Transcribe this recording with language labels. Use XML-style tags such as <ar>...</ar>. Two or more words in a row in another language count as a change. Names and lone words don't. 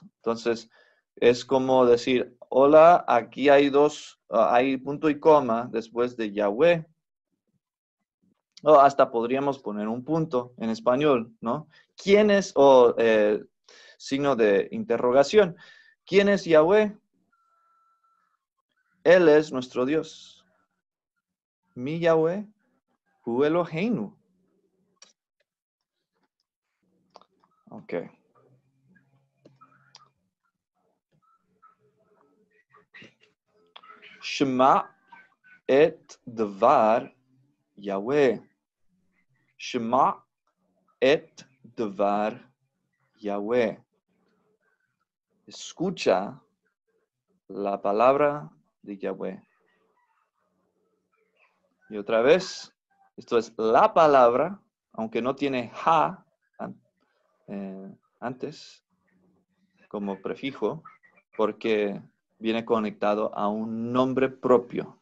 <es>Entonces, es como decir, hola, aquí hay hay punto y coma después de Yahweh. O hasta podríamos poner un punto en español, ¿no? ¿Quién es, signo de interrogación, ¿quién es Yahweh? Él es nuestro Dios.</es> <he>מי יהוה, הוא אלהינו.</he> <es>Ok.</es> <he>שמע את דבר יהוה. שמע את דבר יהוה.</he> <es>Escucha la palabra de Yahweh. Y otra vez, esto es la palabra, aunque no tiene ha antes como prefijo, porque viene conectado a un nombre propio.</es>